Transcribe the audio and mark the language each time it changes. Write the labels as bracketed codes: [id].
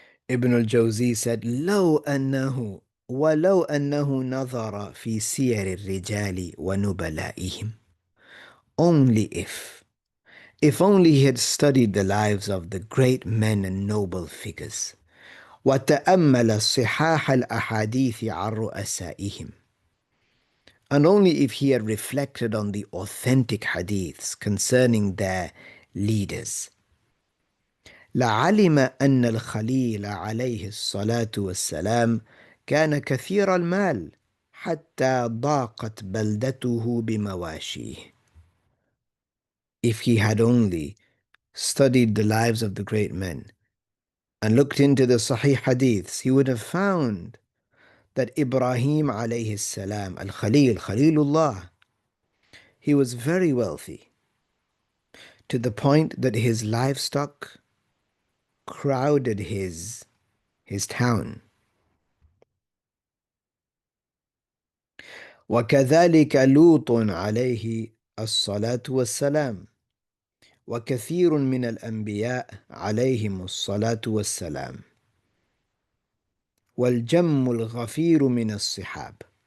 [en] Ibn al-Jawzi said, [ar] لو أنه ولو أنه نظر في سير الرجال ونبلائهم. [en] Only if only he had studied the lives of the great men and noble figures, [ar] وتأمل صحاح الأحاديث عن رؤسائهم, [en] and only if he had reflected on the authentic hadiths concerning their leaders, [ar] لعلم أن الخليل عليه الصلاة والسلام كان كثير المال حتى ضاقت بلدته بمواشيه. [en] If he had only studied the lives of the great men and looked into the Sahih Hadiths, he would have found that Ibrahim alayhi salam, Al-Khalil, Khalilullah, he was very wealthy to the point that his livestock crowded his town. [ar] وكذلك لوط عليه الصلاة والسلام وكثير من الأنبياء عليهم الصلاة والسلام والجم الغفير من الصحاب.